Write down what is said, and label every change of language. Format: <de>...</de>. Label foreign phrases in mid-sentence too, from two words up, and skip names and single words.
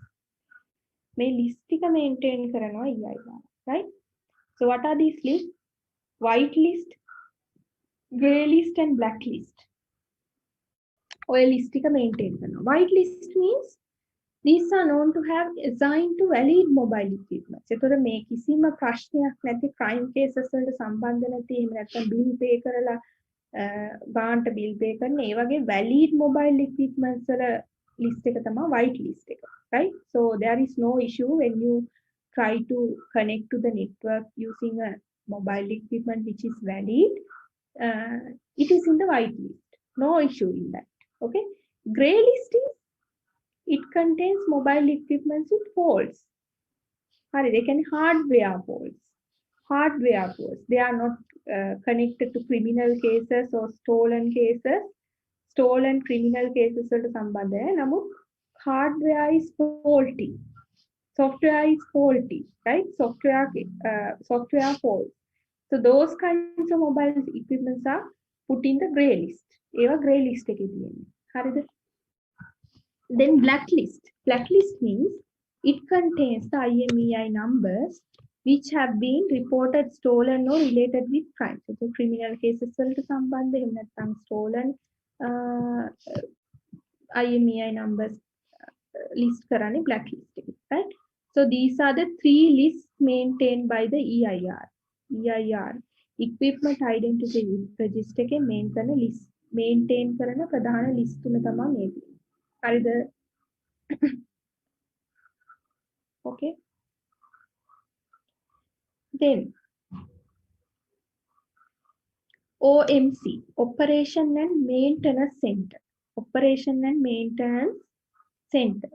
<si>May list tika maintain karanawa EIR, right?</si> <en>So what are these lists? White list, grey list and black list.</en> <si>Or list tika maintain karanawa.</si> <en>White list means these are known to have assigned to valid mobile equipment.</en> <si>එතකොට මේ කිසිම ප්‍රශ්නයක් නැති</si> <en>crime cases</en> <si>වලට සම්බන්ධ නැති එහෙම නැත්නම්</si> <en>bill pay</en> <si>කරලා ගාන්ට</si> <en>bill pay</en> <si>කරන ඒ වගේ</si> <en>valid mobile equipments</en> <si>වල list එක තමයි</si> <en>white list</en> <si>එක,</si> <en>right? So there is no issue when you try to connect to the network using a mobile equipment which is valid. It is in the white list. No issue in that. Okay. Grey list is it contains mobile equipments with faults. They can hardware faults. Hardware faults. They are not connected to criminal cases or stolen cases. Stolen criminal cases</en> <si>වලට සම්බන්ධ නමුත්</si> <en>hardware is faulty. Software is faulty, right? Software faults. So those kinds of mobile equipments are put in the grey list.</en> <si>ඒවා</si> <en>grey list</en> <si>එකේ තියෙන්නේ. හරිද?</si> <en>Then blacklist. Blacklist means it contains the IMEI numbers which have been reported stolen or related with crimes. So criminal cases</en> <si>වලට සම්බන්ධ එහෙම නැත්නම්</si> <en>stolen IMEI numbers list කරන්නේ blacklist එකේ, right? So these are the three lists maintained by the EIR. EIR equipment identity register</en> <si>එකේ maintain කරන ප්‍රධාන list තුන තමයි මේ. හරිද?</si> <en>Okay. Then OMC, Operation and Maintenance Center. Operation and Maintenance Center.</en>